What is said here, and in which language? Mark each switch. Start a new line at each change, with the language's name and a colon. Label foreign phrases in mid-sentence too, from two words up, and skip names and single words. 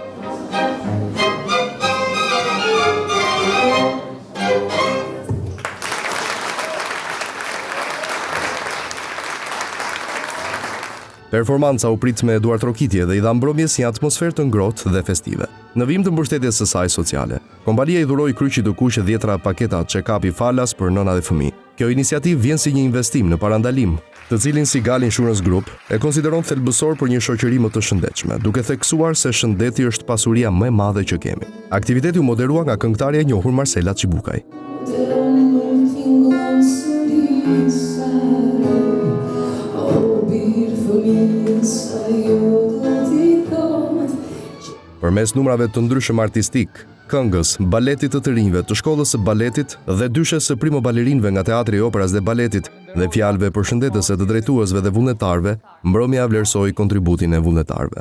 Albanian: Performanca u prit me duar trokitje dhe i dha mbrëmjes një atmosferë të ngrohtë dhe festive. Në vim të mbështetjes së saj sociale, kompania i dhuroi Kryqit të Kuq 10 paketa check-up i falas për nëna dhe fëmijë. Kjo iniciativë vjen si një investim në parandalim, të cilin Sigal Insurance Group e konsideron thelbësor për një shoqëri më të shëndetshme, duke theksuar se shëndeti është pasuria më e madhe që kemi. Aktiviteti u moderua nga këngëtarja e njohur Marcela Çibukaj. Përmes numrave të ndryshëm artistik, këngës, baletit të rinjve, të shkollës së baletit dhe dyshes së primo balerinëve nga Teatri i Operës dhe Baletit dhe fjalëve përshëndetëse të drejtuesve dhe vullnetarëve, mbrëmja vlerësoi kontributin e vullnetarëve.